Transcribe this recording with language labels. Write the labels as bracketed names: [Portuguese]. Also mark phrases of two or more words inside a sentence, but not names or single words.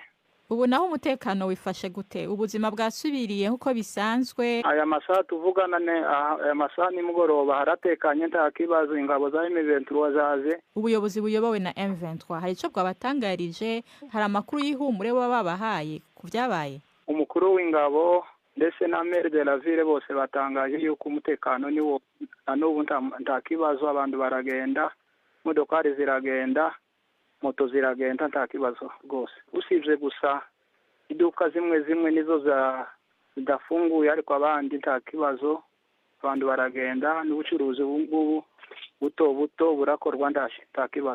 [Rundi] Ubu naho umutekano wifashe gute? Ubuzima bwasubiriye nkuko bisanzwe? Aya masaha tuvugana aya masaha ni mugoroba haratekanye nta kibazo, ingabo za M23 zaje. Ubuyobozi buyobowe na M23 hari ico bwabatangarije? Hari amakuru y'ihumure baba babahaye kuvyabaye? Umukuru w'ingabo ndetse na [French] maire de la ville [Rundi] bose batangaje yuko umutekano niwo n'ubu nta kibazo, abantu baragenda, modokari ziragenda, moto ziragenda, nta kibazo rwose. Usibye gusa iduka zimwe nizo zidafunguye, ariko abandi nta kibazo, abantu baragenda n'ubucuruzi ubu buto burakorwa nta kibazo.